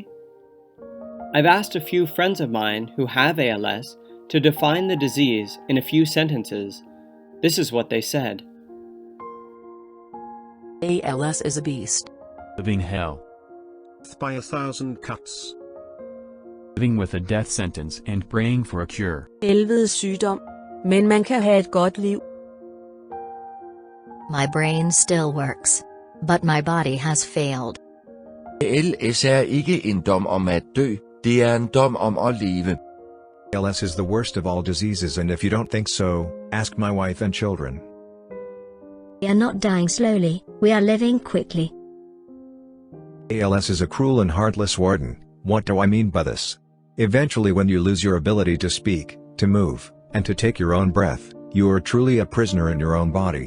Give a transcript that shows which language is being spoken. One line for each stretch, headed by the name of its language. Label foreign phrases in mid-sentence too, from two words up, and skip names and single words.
English: I've asked a few friends of mine who have ALS to define the disease in a few sentences. This is what they said. ALS is a beast. Living hell. By 1,000 cuts. Living with a death sentence and praying for a cure.
Danish: Helvedes sygdom. Men man kan have et godt liv.
English: My brain still works, but my body has failed.
Danish: ALS er ikke en dom om at dø, det er en dom om at leve.
English: ALS is the worst of all diseases, and if you don't think so, ask my wife and children. We are not dying slowly, we are living quickly. ALS is a cruel and heartless warden. What do I mean by this? Eventually, when you lose your ability to speak, to move, and to take your own breath, you are truly a prisoner in your own body.